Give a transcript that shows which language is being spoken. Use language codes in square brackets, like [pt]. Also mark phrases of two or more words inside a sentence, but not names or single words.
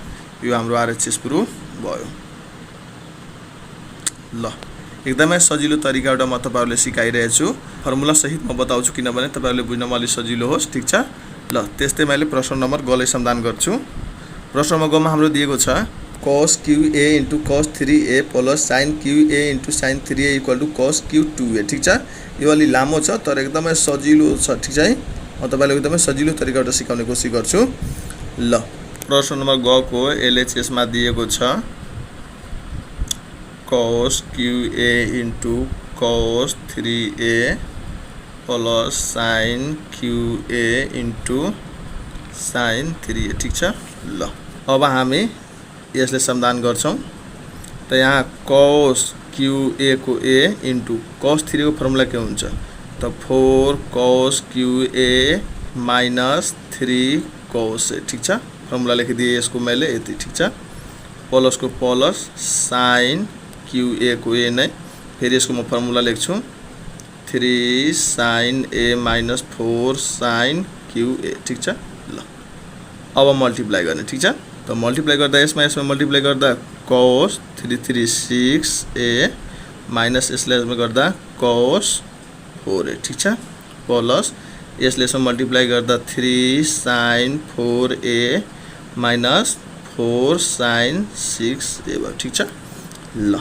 [ne] यो हाम्रो [en] RHS proof [ne] भयो ल। एकदमै सजिलो तरिकाबाट म तपाईहरुले सिकाइरहेको छु। फर्मुला सहित म बताउँछु किनभने तपाईहरुले बुझ्नमा अलि सजिलो होस् ठीक छ ल। त्यस्तै मैले प्रश्न नम्बर ग लाई समाधान गर्छु। प्रश्न नम्बर ग मा हाम्रो दिएको छ cos qa * cos 3a प्लस sin qa * sin 3a = cos q 2a ठीक छ। यो अलि लामो छ तर एकदमै सजिलो छ ठीक छ है। म तपाईलाई एकदमै सजिलो तरिकाबाट सिकाउने कोसिस गर्छु ल। प्रश्न नम्बर ग को LHS मा दिएको छ cos qa * cos 3a प्लस sin qa * sin 3a ठीक छ ल। अब हामी यसले समाधान गर्छौं त यहाँ cos qa को a इन्टु cos 3 को फर्मुला के हुन्छ त 4 cos qa माइनस 3 cos a ठीक छ। फर्मुला लेखिदिए यसको मैले यति ठीक छ प्लस को प्लस sin qa को a नै फेरि यसको म फर्मुला लेख्छु 3 sin a माइनस 4 sin qa ठीक छ ल। अब मल्टिप्लाई गर्ने ठीक छ त मल्टिप्लाई गर्दा यसमा मल्टिप्लाई गर्दा cos 3 6a माइनस यसले गर्दा cos 4a ठीक छ प्लस यसले मल्टिप्लाई गर्दा 3 sin 4a माइनस 4 sin 6a भयो ठीक छ ल।